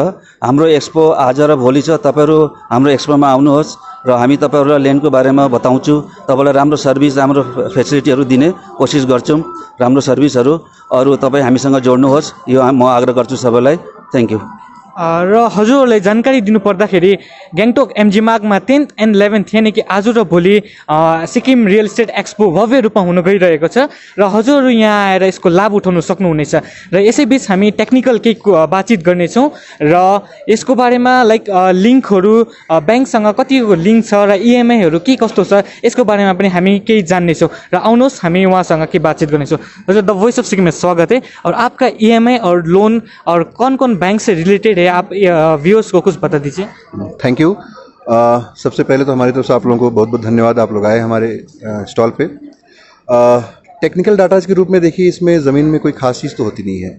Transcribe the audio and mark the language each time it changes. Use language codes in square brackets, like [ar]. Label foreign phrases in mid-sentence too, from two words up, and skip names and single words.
[ne] हाम्रो एक्सपो आज र भोलि छ। तपाईँहरू हाम्रो एक्सपोमा आउनुहोस् र हामी तपाईँहरूलाई ल्यान्डको बारेमा बताउँछु। तपाईँलाई राम्रो सर्भिस, राम्रो फेसिलिटीहरू दिने कोसिस गर्छौँ, राम्रो सर्भिसहरू। अरू तपाईँ हामीसँग जोड्नुहोस्, यो म आग्रह गर्छु सबैलाई। [en] Thank you. [ne] र हजुरहरूलाई जानकारी दिनुपर्दाखेरि ग्याङटोक एमजिमागमा 10th and 11th यानि कि आज र भोलि सिक्किम रियल इस्टेट एक्सपो भव्य रूपमा हुन गइरहेको छ र हजुरहरू यहाँ आएर यसको लाभ उठाउन सक्नुहुनेछ। र यसैबिच हामी टेक्निकल केही बातचित गर्नेछौँ र यसको बारेमा लाइक लिङ्कहरू, ब्याङ्कसँग कतिको लिङ्क छ र इएमआईहरू के कस्तो छ, यसको बारेमा पनि हामी केही जान्नेछौँ। र आउनुहोस् हामी उहाँसँग के बातचित गर्नेछौँ। [hi] हजुर, द भोइस अफ सिक्किम में स्वागत है। और आपका ईएमआई और लोन और कौन कौन बैंक से रिलेटेड है, आप व्यूअर्स को कुछ बता दीजिए। [en] Thank you. [hi] सबसे पहले तो हमारी तरफ से आप लोगों को बहुत बहुत धन्यवाद, आप लोग आए हमारे स्टॉल पे। [en] technical datas [hi] के रूप में देखिए, इसमें ज़मीन में कोई खास चीज़ तो होती नहीं है।